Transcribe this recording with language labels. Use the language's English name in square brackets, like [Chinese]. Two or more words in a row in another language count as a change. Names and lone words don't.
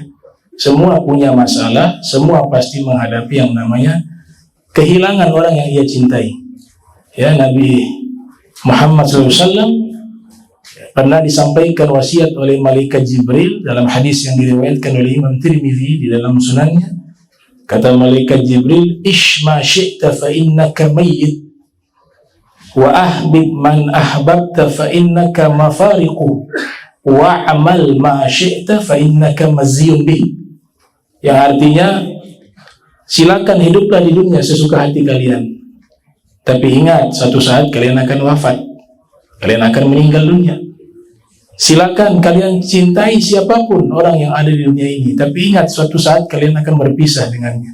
[Indonesian] Semua punya masalah, semua pasti menghadapi yang namanya kehilangan orang yang ia cintai. Ya, Nabi Muhammad SAW pernah disampaikan wasiat oleh malaikat Jibril dalam hadis yang diriwayatkan oleh Imam Tirmidzi di dalam sunannya. Kata malaikat Jibril, [Arabic] "عش ما شئت فإنك ميت وأحبب من أحببت فإنك مفارقه واعمل ما شئت فإنك مجزي به." [Indonesian] Yang artinya, silakan hiduplah di dunia sesuka hati kalian, tapi ingat, suatu saat kalian akan wafat, kalian akan meninggal dunia. Silakan kalian cintai siapapun orang yang ada di dunia ini, tapi ingat, suatu saat kalian akan berpisah dengannya.